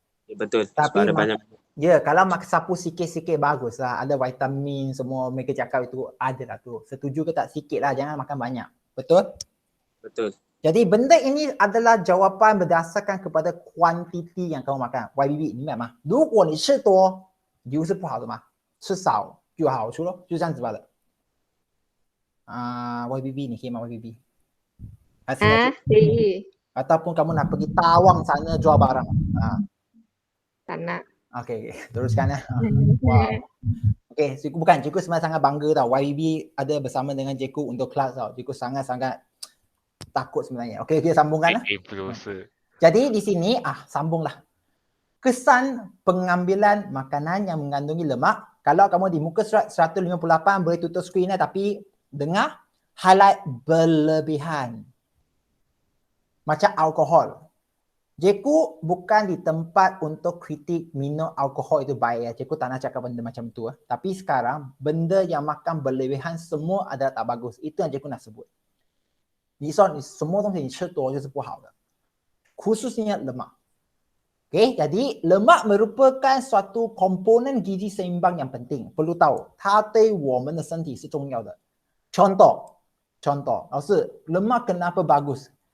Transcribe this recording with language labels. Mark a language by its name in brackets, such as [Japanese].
[Malay] Ya, betul. Tapi sebab ada banyak. Ya, kalau makan sapu sikit-sikit bagus lah. Ada vitamin semua mereka cakap itu ada lah tu. Setuju ke tak? Sikit lah, jangan makan banyak. Betul? Betul. Jadi benda ini adalah jawapan berdasarkan kepada kuantiti yang kamu makan. [Chinese] YBB 明白吗？如果你吃多，油是不好的嘛，吃少就有好处咯，就这样子罢了。 YBB 你可以吗 YBB？可以。 [Malay] Ataupun kamu nak pergi Tawang sana jual barang. Tak nak. Okey, teruskan ya. Wow. Okey, cikgu sebenarnya sangat bangga tau. YBB ada bersama dengan cikgu untuk kelas tau. Cikgu sangat-sangat takut sebenarnya. Okey, kita sambungkan lah. Jadi di sini, sambunglah. Kesan pengambilan makanan yang mengandungi lemak. Kalau kamu di muka surat 158 boleh tutup skrin tapi dengar highlight berlebihan. Macam alkohol. Cikgu bukan di tempat untuk kritik minum alkohol itu baik ya. Cikgu tak nak cakap benda macam tu. Tapi sekarang benda yang makan berlebihan semua adalah tak bagus. Itu yang cikgu nak sebut. [Chinese] 你说你什么东西你吃多就是不好的。 [Malay] Khususnya lemak. Okay, jadi lemak merupakan suatu komponen gizi seimbang yang penting. Perlu tahu, 它对我们的身体是重要的。 Contoh,老师, lemak kenapa bagus?